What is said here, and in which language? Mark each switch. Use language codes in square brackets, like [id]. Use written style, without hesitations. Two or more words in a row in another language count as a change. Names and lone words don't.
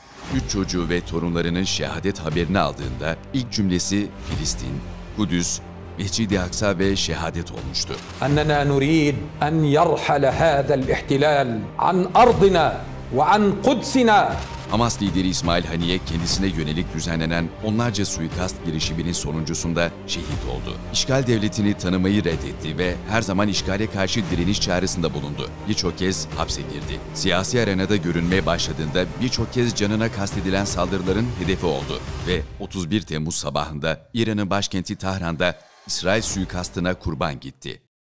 [tr] 3 çocuğu ve torunlarının şehadet haberini aldığında ilk cümlesi Filistin, Kudüs, Mescid-i Aksa ve şehadet olmuştu. [ar] أننا نريد أن يرحل هذا الاحتلال عن أرضنا وعن قدسنا. [tr] Hamas lideri İsmail Haniye kendisine yönelik düzenlenen onlarca suikast girişiminin sonuncusunda şehit oldu. İşgal devletini tanımayı reddetti ve her zaman işgale karşı direniş çağrısında bulundu. Birçok kez hapse girdi. Siyasi arenada görünmeye başladığında birçok kez canına kastedilen saldırıların hedefi oldu ve 31 Temmuz sabahında İran'ın başkenti Tahran'da İsrail suikastına kurban gitti.